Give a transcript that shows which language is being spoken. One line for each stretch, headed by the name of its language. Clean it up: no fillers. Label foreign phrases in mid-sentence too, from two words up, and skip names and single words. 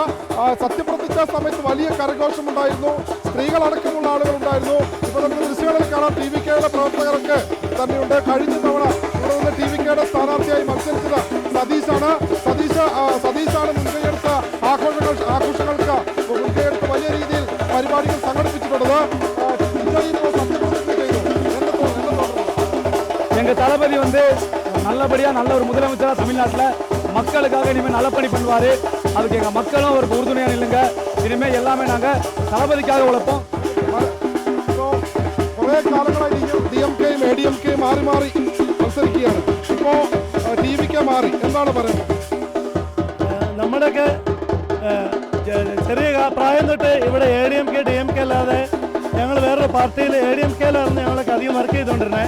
Malayalam: സത്യപ്രതിജ്ഞ സമയത്ത് വലിയ കരഘോഷമുണ്ടായിരുന്നു, സ്ത്രീകളടക്കമുള്ള ആളുകൾ ഉണ്ടായിരുന്നു. ഇപ്പോൾ നമുക്ക് ദൃശ്യങ്ങളിൽ കാണാം TVKയുടെ പ്രവർത്തകരൊക്കെ തന്നെയുണ്ട്. കഴിഞ്ഞ തവണ ഇവിടെ നിന്ന് TVKയുടെ സ്ഥാനാർത്ഥിയായി മത്സരിച്ചത് സതീശാണ് മുൻകൈയെടുത്ത ആഘോഷങ്ങൾക്ക് മുൻകൈയെടുത്ത് വലിയ രീതിയിൽ പരിപാടികൾ സംഘടിപ്പിച്ചിട്ടുള്ളത്.
Tamil: எங்க தளபதி நல்லபடியா நல்ல ஒரு முதலமைச்சரா தமிழ்நாட்டில் மக்களுக்காக இனிமேல் நல்லபடி பண்ணுவாரு. அதுக்கு எங்க மக்களும் ஒரு உறுதுணையா இல்லைங்க. இனிமேல் எல்லாமே நாங்க தளபதிக்காக உழைப்போம்.
Malayalam: കുറെ കാലങ്ങളായി DMKയും ADMKയും മാറി മാറി മത്സരിക്കുകയാണ്. ഇപ്പോ TVK മാറി. എന്താണ് പറയുന്നത്? നമ്മുടെയൊക്കെ ചെറിയ പ്രായം തൊട്ട് ഇവിടെ ADMK DMK അല്ലാതെ ഞങ്ങൾ വേറൊരു പാർട്ടിയിൽ ADMKയിലായിരുന്നു ഞങ്ങളൊക്കെ അധികം വർക്ക് ചെയ്തുകൊണ്ടിരുന്നത്.